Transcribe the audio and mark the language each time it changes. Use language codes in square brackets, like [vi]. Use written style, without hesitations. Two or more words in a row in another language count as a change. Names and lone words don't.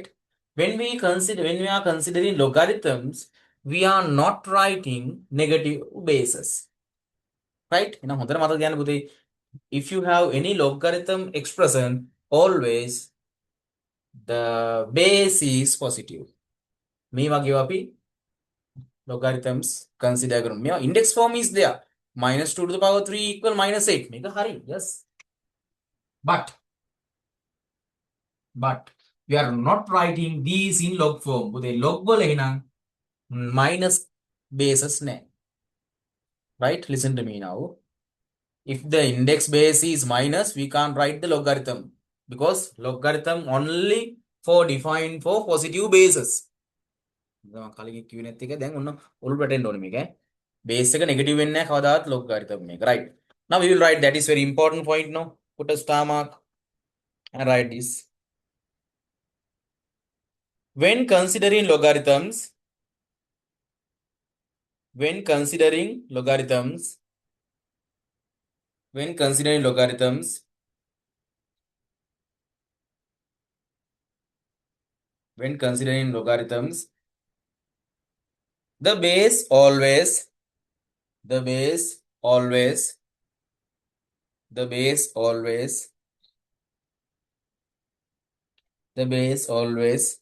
[en] When we are considering logarithms, we are not writing negative bases, right? If you have any logarithm expression, always the base is positive. [si] මේ වගේ අපි [en] logarithms consider [si] කරමු. [en] මේ index form is there. Minus 2 to the power 3 equal minus 8. [si] මේක හරි. [en] Yes. But we are not writing these in log form. [si] පුතේ log වල එහෙනම් [en] minus bases [si] නැහැ. [en] Right? Listen to me now. If the index base is minus, we can't write the logarithm because logarithm only for defined for positive bases. [si] මම කලින් කිව්වේ නැත් එක දැන් ඔන්න ඔලුවට වැටෙන්න ඕනේ මේක. බේස් එක නෙගටිව් වෙන්නේ නැහැ කවදාවත් logarithm මේක. [en] Right. Now we will write, that is very important point now. Put a star mark and write this. When considering logarithms, when considering logarithms, when considering logarithms, when considering logarithms, the base always, the base always, the base always, the base always